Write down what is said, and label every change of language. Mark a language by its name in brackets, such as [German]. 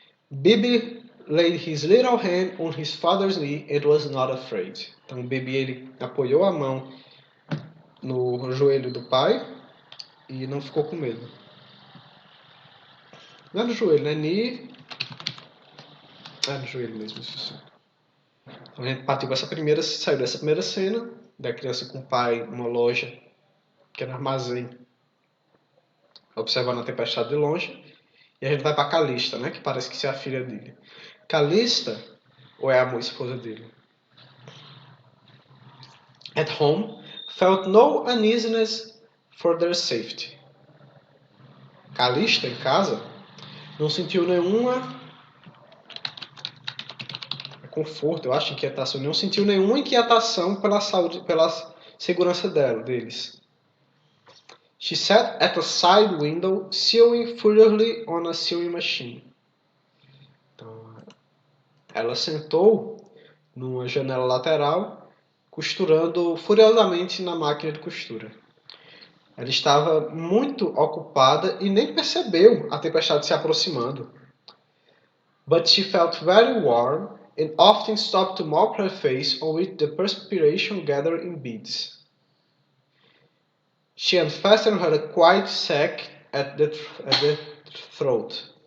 [English] Bibi laid his little hand on his father's knee and was not afraid. [Portuguese] Então Bibi ele apoiou a mão no joelho do pai e não ficou com medo. Não é no joelho, né? É no joelho mesmo, isso. Então a gente saiu dessa primeira cena, da criança com o pai numa loja, que é no armazém, observando a tempestade de longe. E a gente vai para Calista, né? Que parece que é a filha dele. Calista, ou é a esposa dele? [English] At home, felt no uneasiness for their safety. [Portuguese] Calista, em casa, não sentiu nenhuma conforto, eu acho, inquietação. Não sentiu nenhuma inquietação pela saúde, pela segurança deles. [English] She sat at a side window, sewing furiously on a sewing machine. [Portuguese] Então, ela sentou numa janela lateral, costurando furiosamente na máquina de costura. Ela estava muito ocupada e nem percebeu a tempestade se aproximando. [English] But she felt very warm and often stopped to mop her face on which the perspiration gathered in beads. She unfastened her quiet sack at the throat.